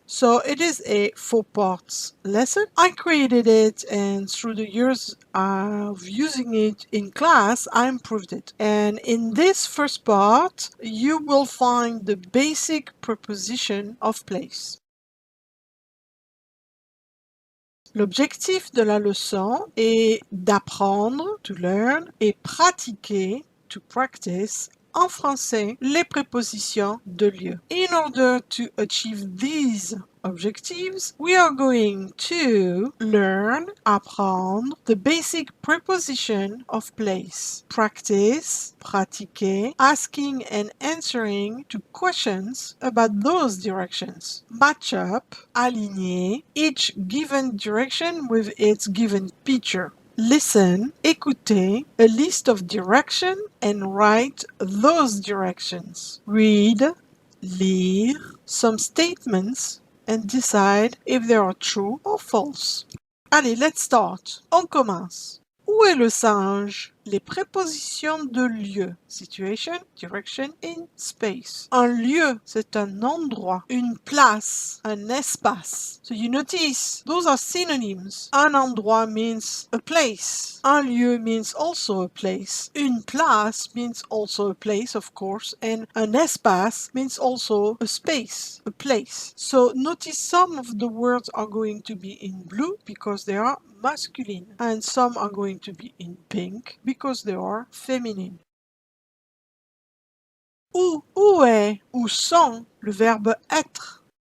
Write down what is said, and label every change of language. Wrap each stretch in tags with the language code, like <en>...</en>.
<en>So it is a 4 parts lesson. I created it and through the years of using it in class, I improved it. And in this first part, you will find the basic preposition of place.</en> <fr>L'objectif de la leçon est d'apprendre,</fr> <en>to learn,</en> <fr>et pratiquer,</fr> <en>to practice,</en> <fr>en français, les prépositions de lieu.</fr> <en>In order to achieve these objectives, we are going to learn,</en> <fr>apprendre,</fr> <en>the basic preposition of place. Practice,</en> <fr>pratiquer,</fr> <en>asking and answering to questions about those directions. Match up,</en> <fr>aligner,</fr> <en>each given direction with its given picture. Listen,</en> <fr>écouter,</fr> <en>a list of directions and write those directions. Read,</en> <fr>lire,</fr> <en>some statements and decide if they are true or false.</en> <fr>Allez,</fr> <en>let's start.</en> <fr>On commence. Où est le singe? Les prépositions de lieu.</fr> <en>Situation, direction, in space.</en> <fr>Un lieu, c'est un endroit, une place, un espace.</fr> <en>So you notice, those are synonyms.</en> <fr>Un endroit</fr> <en>means a place.</en> <fr>Un lieu</fr> <en>means also a place.</en> <fr>Une place</fr> <en>means also a place, of course, and</en> <fr>un espace</fr> <en>means also a space, a place. So notice some of the words are going to be in blue because they are masculine, and some are going to be in pink because they are feminine.</en> <fr>Où est, où sont, le verbe être.</fr>